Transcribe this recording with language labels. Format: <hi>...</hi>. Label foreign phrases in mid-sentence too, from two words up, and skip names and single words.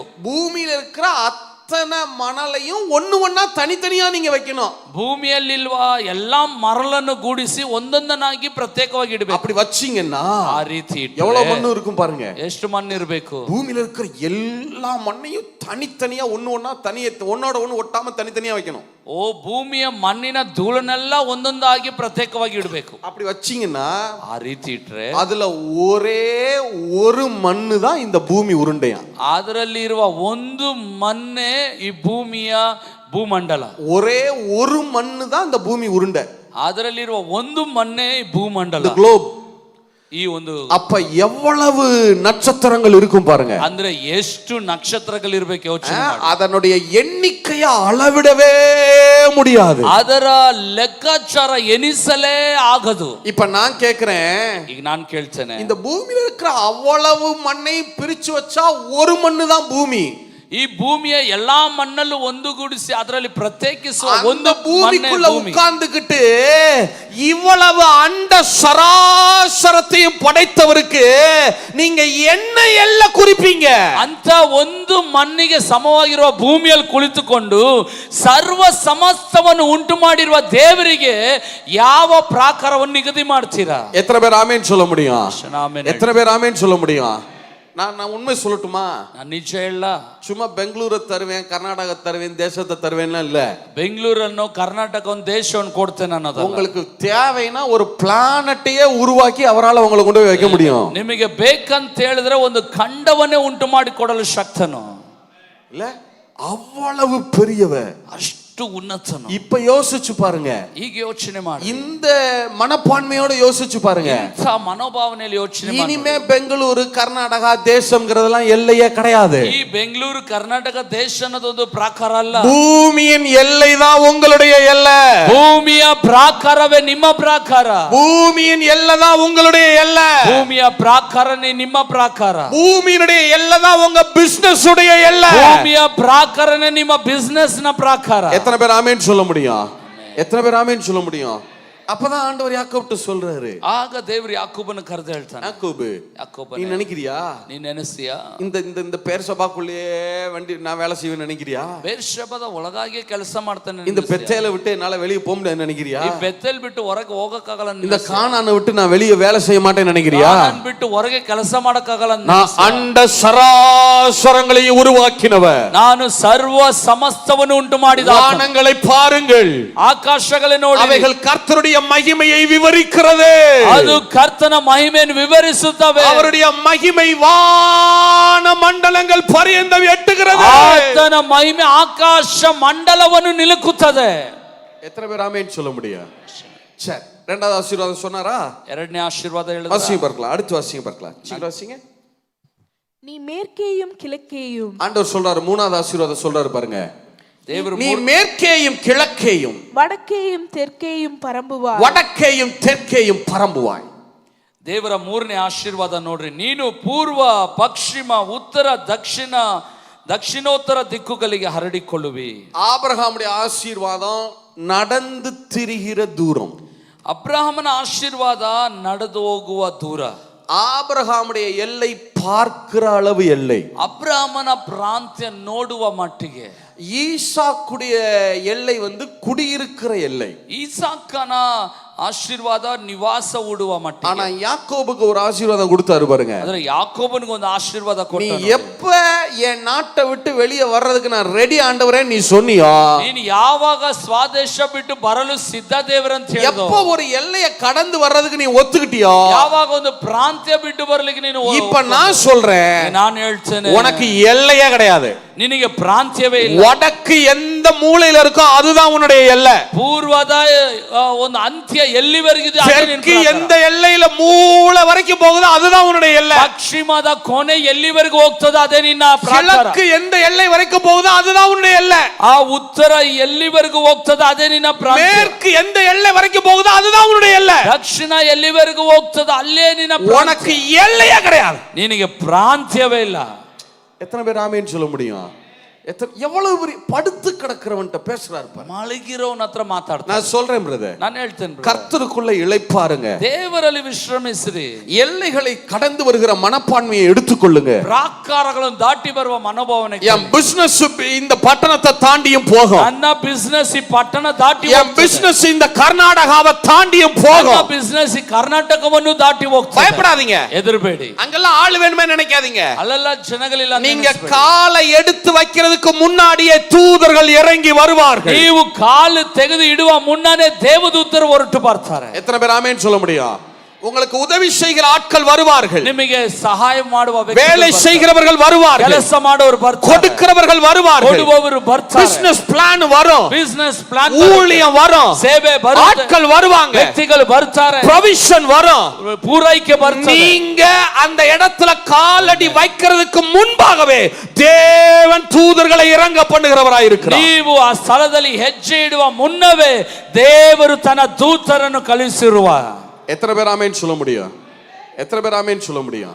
<ta>பூமியில இருக்கிற அத்தனை மணலையும் ஒண்ணு ஒண்ணா தனித்தனியா நீங்க வைக்கணும்.</ta> <kn>ಭೂಮಿಯಲ್ಲಿರುವ ಎಲ್ಲಾ ಮರಳನ್ನು ಗೂಡಿಸಿ ಒಂದೊಂದನ್ನಾಗಿ ಪ್ರತ್ಯೇಕವಾಗಿ ಇಡಬೇಕು.</kn> <ta>அப்படி வச்சீங்கன்னா</ta> <kn>ಆ ರೀತಿ</kn> <ta>எவ்வளவு மண்ணு இருக்கும் பாருங்க.</ta> <kn>ಎಷ್ಟು ಮಣ್ಣು ಇರಬೇಕು?</kn> <ta>பூமியில இருக்கிற எல்லா மண்ணையும் தனித்தனியா ஒண்ணு ஒண்ணா ஒன்னோட ஒண்ணு ஒட்டாம தனித்தனியா வைக்கணும்.</ta> <kn>ಓ ಭೂಮಿಯ ಮಣ್ಣಿನ ಧೂಳನ್ನೆಲ್ಲ ಒಂದೊಂದಾಗಿ ಪ್ರತ್ಯೇಕವಾಗಿ ಇಡಬೇಕು.</kn> <ta>அப்படி வச்சீங்கன்னா</ta> <kn>ಆ ರೀತಿ ಇಟ್ರೆ</kn> <ta>அதுல ஒரே ஒரு மண்ணு தான் இந்த பூமி உருண்டையா.</ta> <kn>ಅದರಲ್ಲಿ ಇರುವ ಒಂದು ಮಣ್ಣೆ ಈ ಭೂಮಿಯ ಭೂಮಂಡಲ.</kn> <ta>ஒரே ஒரு மண்ணு தான் இந்த பூமி உருண்டை.</ta> <kn>ಅದರಲ್ಲಿರುವ ಒಂದು ಮಣ್ಣೆ ಈ ಭೂಮಂಡಲ, ಗ್ಲೋಬ್. ಈ ಒಂದು</kn> <ta>அப்ப எவ்வளவு நட்சத்திரங்கள் இருக்கும் பாருங்க.</ta> <kn>ಅಂದ್ರೆ ಎಷ್ಟು ನಕ್ಷತ್ರಗಳು ಇರಬೇಕು ಯೋಚನೆ ಮಾಡಿ.</kn> <ta>அதனுடைய எண்ணிக்கைய அளவிடவே முடியாது.</ta> <kn>ಅದರ ಲೆಕ್ಕಾಚಾರ ಎನಿಸಲೇ ಆಗದು.</kn> <ta>இப்ப நான் கேக்குறேன்,</ta> <kn>ಈಗ ನಾನು ಕೇಳ್ತೇನೆ,</kn> <ta>இந்த பூமியில இருக்கிற அவ்வளவு மண்ணை பிரிச்சு வச்சா ஒரு மண்ணு தான் பூமி.</ta> <kn>ಈ ಭೂಮಿಯ ಎಲ್ಲಾ ಮಣ್ಣಲ್ಲೂ ಒಂದುಗೂಡಿಸಿ ಅದರಲ್ಲಿ ಪ್ರತ್ಯೇಕಿಸುವ ಒಂದು</kn> <ta>பூமிக்குள்ள உட்கார்ந்துகிட்டு இவ்வளவு அண்ட சராசரத்தையும் படைத்தவருக்கு நீங்க என்ன எல்லாம் குறிப்பீங்க?</ta> <kn>ಅಂತ ಒಂದು ಮಣ್ಣಿಗೆ ಸಮವಾಗಿರುವ ಭೂಮಿಯಲ್ಲಿ ಕುಳಿತುಕೊಂಡು ಸರ್ವ ಸಮಸ್ತವನ್ನು ಉಂಟು ಮಾಡಿರುವ ದೇವರಿಗೆ ಯಾವ ಪ್ರಾಕಾರವನ್ನು ನಿಗದಿ ಮಾಡ್ತೀರಾ?</kn> <ta>எத்தனை பேர் ஆமென் சொல்ல முடியும்?</ta> <kn>ಆಮೆನ್.</kn> <ta>எத்தனை பேர் ஆமென் சொல்ல முடியும்? நான் உண்மை சொல்லட்டுமா?</ta> <kn>ನಾನು ನಿಜ ಹೇಳ,</kn> <ta>சும்மா பெங்களூரை தருவேன், கர்நாடகா தருவேன், தேசத்தை தருவேன்லாம் இல்ல.</ta> <kn>ಬೆಂಗಳೂರನ್ನು ಕರ್ನಾಟಕವನ್ನು ದೇಶವನ್ನು ಕೊಡ್ತೇನೆ ಅನ್ನೋದು.</kn> <ta>உங்களுக்கு தேவைனா ஒரு பிளானட்டையே உருவாக்கಿ ಅವರಾல உங்களை கொண்டு போய் வைக்க முடியும்.</ta> <kn>ನಿಮಗೆ ಬೇಕಂತ ಹೇಳಿದ್ರೆ ಒಂದು ಖಂಡವನ್ನೇ ಉಂಟು ಮಾಡಿ ಕೊಡಲು ಶಕ್ತನು</kn> <ta>இல்ல, ಅவ்வளவு பெரியவர்,</ta> <kn>ಅಷ್ಟು ಉನ್ನತನು.</kn> <ta>இப்ப யோசிச்சு பாருங்க,</ta> <kn>ಈಗ ಯೋಚನೆ ಮಾಡಿ,</kn> <ta>இந்த மனப்பான்மையோட யோசிச்சு பாருங்க.</ta> <kn>ಇಂಥ ಮನೋಭಾವನೆಯಲ್ಲಿ ಯೋಚನೆ ಮಾಡಿ.</kn> <ta>இனிமே பெங்களூரு கர்நாடகா தேசம்ங்கிறதெல்லாம் எல்லையே கிடையாது.</ta> <kn>ಈ ಬೆಂಗಳೂರು ಕರ್ನಾಟಕ ದೇಶ ಅನ್ನೋದೊಂದು ಪ್ರಾಕಾರ ಅಲ್ಲ.</kn> <ta>பூமியின் எல்லை தான் உங்களுடைய எல்லை.</ta> <kn>ಭೂಮಿಯ ಪ್ರಾಕಾರವೇ ನಿಮ್ಮ ಪ್ರಾಕಾರ.</kn> <ta>பூமியின் எல்லை தான் உங்களுடைய எல்லை.</ta> <kn>ಭೂಮಿಯ ಪ್ರಾಕಾರನೇ ನಿಮ್ಮ ಪ್ರಾಕಾರ.</kn> <ta>பூமியினுடைய எல்லை தான் உங்க பிசினஸ் உடைய எல்லை.</ta> <kn>ಭೂಮಿಯ ಪ್ರಾಕಾರನೇ ನಿಮ್ಮ ಬಿಸಿನೆಸ್ ನ ಪ್ರಾಕಾರ.</kn> <ta>எத்தனை பேர் ஆமென் சொல்ல முடியும்? எத்தனை பேர் ஆமென் சொல்ல முடியும்? அப்பதான் ஆண்டவர் யாக்கோபுட்ட சொல்றாரு.</ta> <kn>ಆಗ ದೇವರು ಯಾಕೋಬನ ಕರೆದು ಹೇಳ್ತಾನೆ, ಯಾಕೋಬ</kn> <ta>நீ நினைக்கிறியா,</ta> <kn>ನೀ ನೆನೆಸ್ತೀಯಾ</kn> <ta>இந்த இந்த இந்த பேர்சபாக்குள்ளேயே வண்டி நான் வேலை செய்வேன்னு நினைக்கிறியா?</ta> <kn>ಬೇರ್ಷೆಬದ ಒಳಗಾಗಿ ಕೆಲಸ ಮಾಡ್ತಾನೆ.</kn> <ta>இந்த பெத்தேலை விட்டு என்னால வெளியே போக முடியாது நினைக்கிறியா?</ta> <kn>ಈ ಬೆತ್ತೇಲ್ ಬಿಟ್ಟು ಹೊರಗೆ ಹೋಗಕ್ಕಾಗಲ್ಲ.</kn> <ta>இந்த கானானை விட்டு நான் வெளியே வேலை செய்ய மாட்டேன்னு நினைக்கிறியா?</ta> <kn>ಕಾನಾನ್ ಬಿಟ್ಟು ಹೊರಗೆ ಕೆಲಸ ಮಾಡಕ್ಕಾಗಲ್ಲ.</kn> <ta>நான் அண்ட சராசரங்களையும் உருவாக்கினவர்.</ta> <kn>ನಾನು ಸರ್ವ ಸಮಸ್ತವನ್ನು ಉಂಟು ಮಾಡಿದ.</kn> <ta>வானங்களை பாருங்கள்,</ta> <kn>ಆಕಾಶಗಳೇ ನೋಡಿ,</kn> <ta>அவைகள் கர்த்தருடைய மகிமையை விவரிக்கிறது.</ta> <kn>ಅದು ಕರ್ತನ ಮಹಿಮೆಯನ್ನು ವಿವರಿಸುತ್ತವೆ.</kn> <ta>அவருடைய மகிமை வான மண்டலங்கள் பரியந்தம் எட்டுகிறது.</ta> <kn>ಆತನ ಮಹಿಮೆ ಆಕಾಶ ಮಂಡಲವನ್ನು ನಿಲುಕುತ್ತದೆ.</kn> <ta>எத்தனை பேர் ஆமென் சொல்ல முடியும்? சரி, இரண்டாவது ஆசீர்வாதம் சொன்னாரா?</ta> <kn>ಎರಡನೇ ಆಶೀರ್ವಾದ ಹೇಳಿದ.</kn> <ta>வாசிங்க பார்க்கலாம், அடுத்து வாசிங்க பார்க்கலாம். சீக்கிரம் வாசிங்க. நீ மேற்கேயும் கிழக்கேயும். ஆண்டவர் சொல்றாரு, மூணாவது ஆசீர்வாதம் சொல்றாரு பாருங்க.</ta> <kn>ದೇವರು</kn> <ta>நீ மேற்கேயும் கிழக்கேயும் வடக்கேயும் தெற்கேயும் பரம்புவாய். வடக்கேயும் தெற்கேயும் பரம்புவாய்.</ta> <kn>ದೇವರ ಮೂರನೇ ಆಶೀರ್ವಾದ ನೋಡ್ರಿ, ನೀನು ಪೂರ್ವ ಪಶ್ಚಿಮ ಉತ್ತರ ದಕ್ಷಿಣ ದಕ್ಷಿಣೋತ್ತರ ದಿಕ್ಕುಗಳಿಗೆ ಹರಡಿಕೊಳ್ಳುವಿ.</kn> <ta>ஆபிரகாமுடைய ஆசீர்வாதம் நடந்து திரிகிற தூரம்.</ta> <kn>ಅಬ್ರಹಾಮನ ಆಶೀರ್ವಾದ ನಡೆದು ಹೋಗುವ ದೂರ.</kn> <ta>ஆபிரகாமுடைய எல்லை பார்க்கிற அளவு எல்லை,</ta> <kn>ಅಬ್ರಾಹ್ಮನ ಪ್ರಾಂತ್ಯ ನೋಡುವ ಮಟ್ಟಿಗೆ,</kn> <ta>ஈசாக்குடைய எல்லை குடியிருக்கிற எல்லை,</ta> <kn>ಈಸಾಕನ ಆಶೀರ್ವಾದ ನಿವಾಸ ಹೂಡುವ ಮಟ್ಟಿಗೆ.</kn> <ta>ஆனா யாக்கோபுக்கு ஒரு ஆசீர்வாதம் கொடுத்தாரு பாருங்க.</ta> <kn>ಅಂದ್ರೆ ಯಾಕೋಬನಿಗೆ ಒಂದು ಆಶೀರ್ವಾದ</kn> <ta>நீ</ta> <kn>ಕೊಟ್ಟನು.</kn> <ta>எப்ப என் நாட்டை விட்டு வெளியே வர்றதுக்கு நான் ரெடி ஆண்டவரே நீ சொன்னியோ,</ta> <kn>ನೀನು ಯಾವಾಗ ಸ್ವದೇಶ ಬಿಟ್ಟು ಬರಲು ಸಿದ್ಧ ದೇವರಂತ ಹೇಳಿದೋ,</kn> <ta>எப்ப ஒரு எல்லையை கடந்து வர்றதுக்கு நீ ஒத்துக்கிட்டியோ,</ta> <kn>ಯಾವಾಗ ಒಂದು ಪ್ರಾಂತ್ಯ ಬಿಟ್ಟು ಬರಲಿಕ್ಕೆ ನೀನು</kn> <ta>இப்ப நான் சொல்றேன்,</ta> <kn>ನಾನು ಹೇಳ್ತೇನೆ,</kn> <ta>உனக்கு எல்லையே கிடையாது.</ta> <kn>ನಿನಗೆ ಪ್ರಾಂತ್ಯವೇ ಇಲ್ಲ.</kn> <ta>வடக்கு எந்த மூலையில இருக்கோ அதுதான் உன்னுடைய எல்லை.</ta> <kn>ಪೂರ್ವದ ಒಂದು ಅಂತ್ಯ ಎಲ್ಲಿವರೆಗಿದೆ</kn> <ta>தெற்கு எந்த எல்லையில மூலை வரைக்கும் போகுதோ அதுதான் உன்னுடைய எல்லை.</ta> <kn>ಪಶ್ಚಿಮದ ಕೊನೆ ಎಲ್ಲಿವರೆಗೂ ಹೋಗ್ತದೋ ಅದೇ ನಿನ್ನ ಪ್ರಾಕಾರ.</kn> <ta>கிழக்கு எந்த எல்லை வரைக்கும் போகுதோ அதுதான் உன்னுடைய எல்லை.</ta> <kn>ಆ ಉತ್ತರ ಎಲ್ಲಿವರೆಗೂ ಹೋಗ್ತದೋ ಅದೇ ನಿನ್ನ ಪ್ರಾಂತ್ಯ.</kn> <ta>மேற்கு எந்த எல்லை வரைக்கும் போகுதோ அதுதான் உன்னுடைய எல்லை.</ta> <kn>ದಕ್ಷಿಣ ಎಲ್ಲಿವರೆಗೂ ಹೋಗ್ತದೋ ಅಲ್ಲೇ ನಿನ್ನ ಪ್ರಾಂತ್ಯ.</kn> <ta>உனக்கு எல்லையே கிடையாது.</ta> <kn>ನಿನಗೆ ಪ್ರಾಂತ್ಯವೇ ಇಲ್ಲ.</kn> <ta>எத்தனை பேர் ஆமென் சொல்ல முடியும்? எவ்வளவு பெரிய படுத்து கிடக்கிறவன்ட்ட பேசுறாரு பாரு.</ta> <kn>ಮಲಗಿರೋನ ಹತ್ರ ಮಾತಾಡ್ತಾನೆ.</kn> <ta>நான் சொல்றேன் பிரதர்,</ta> <kn>ನಾನು ಹೇಳ್ತೇನೆ,</kn> <ta>கர்த்தருக்குள்ள இளைப்பாருங்க,</ta> <kn>ದೇವರಲ್ಲಿ ವಿಶ್ರಮಿಸಿರಿ,</kn> <ta>எல்லைகளை கடந்து வருகிற மனப்பான்மையை எடுத்துக்கொள்ளுங்க.</ta> <kn>ಪ್ರಾಕಾರಗಳನ್ನು ದಾಟಿ ಬರುವ ಮನೋಭಾವನೆ.</kn> <ta>என் பிசினஸ் இந்த பட்டணத்தை தாண்டியும் போகும்,</ta> <kn>ನನ್ನ ಬಿಸ್ನೆಸ್ ಈ ಪಟ್ಟಣ ದಾಟಿ,</kn> <ta>என் பிசினஸ் இந்த கர்நாடகாவை தாண்டியும் போகும்,</ta> <kn>ನನ್ನ ಬಿಸ್ನೆಸ್ ಈ ಕರ್ನಾಟಕವನ್ನು ದಾಟಿ ಹೋಗ್ತದೆ.</kn> <ta>பயப்படாதீங்க,</ta> <kn>ಹೆದರಬೇಡಿ.</kn> <ta>அங்கெல்லாம் ஆள் வேணுமே நினைக்காதீங்க.</ta> <kn>ಅಲ್ಲೆಲ್ಲ ಜನಗಳಿಲ್ಲ.</kn> <ta>நீங்க காலை எடுத்து வைக்கிறதுக்கு முன்னாடியே தூதர்கள் இறங்கி வருவார்கள்.</ta> <kn>ನೀವು ಕಾಲು ತೆಗೆದು ಇಡುವ ಮುನ್ನನೇ ದೇವದೂತರು ಹೊರಟು ಬರ್ತಾರೆ.</kn> <ta>எத்தனை பேர் ஆமென் சொல்ல முடியும்? உங்களுக்கு உதவி செய்கிற ஆட்கள் வருவார்கள்,</ta> <kn>ನಿಮಗೆ ಸಹಾಯ ಮಾಡುವ</kn> <ta>வேலை செய்கிறவர்கள் வருவார்கள்,</ta> <kn>ಕೆಲಸ ಮಾಡುವವರು ಬರ್ತಾರೆ,</kn> <ta>கொடுக்கிறவர்கள் வருவார்கள்,</ta> <kn>ಕೊಡುವವರು ಬರ್ತಾರೆ,</kn> <en>business plan</en> <ta>வரும்,</ta> <en>business plan</en> <ta>ஊழியம் வரும்,</ta> <kn>ಸೇವೆ ಬರುತ್ತೆ,</kn> <ta>ஆட்கள் வருவாங்க,</ta> <kn>ವ್ಯಕ್ತಿಗಳು ಬರ್ತಾರೆ,</kn> <ta>ப்ரொவிஷன் வரும்.</ta> <kn>ಪೂರೈಕೆ ಬರ್ತದೆ.</kn> <ta>நீங்க அந்த இடத்துல காலடி வைக்கிறதுக்கு முன்பாகவே தேவன் தூதர்களை இறங்க பண்ணுகிறவராய் இருக்கிறார்.</ta> <kn>ನೀವು ಆ ಸ್ಥಳದಲ್ಲಿ ಹೆಜ್ಜೆ ಇಡುವ ಮುನ್ನವೇ ದೇವರು ತನ್ನ ದೂತರನ್ನು ಕಳುಹಿಸಿರುವ.</kn> <ta>எத்தனை பேர் ஆமென் சொல்ல முடியும்? எத்தனை பேர் ஆமென் சொல்ல முடியும்?</ta>